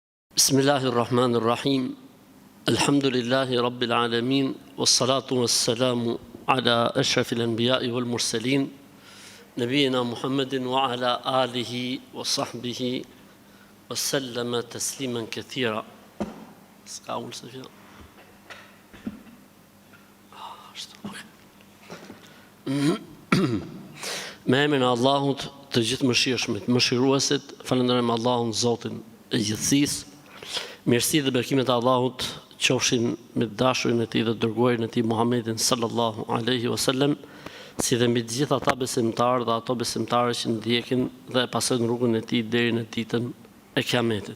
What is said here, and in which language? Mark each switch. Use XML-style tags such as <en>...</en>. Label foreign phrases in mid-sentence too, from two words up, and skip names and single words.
<ar>بسم الله الرحمن الرحيم الحمد لله رب العالمين والصلاة والسلام على أشرف الأنبياء والمرسلين نبينا محمد وعلى آله وصحبه وسلم تسليما كثيرا.</ar> <sq>Me emrin e Allahut të gjithë mëshirshmit, mëshiruesit, falenderojmë Allahun Zotin e gjithësisë. Mirësi dhe bekimet e Allahut qofshin me dashurin e tij dhe dërguarin e tij Muhammedin</sq> <ar>صلى الله عليه وسلم,</ar> <sq>si dhe mbi të gjithë ata besimtarë dhe ato besimtare që ndjekin dhe pasojnë rrugën e tij deri në ditën e Kiametit.</sq>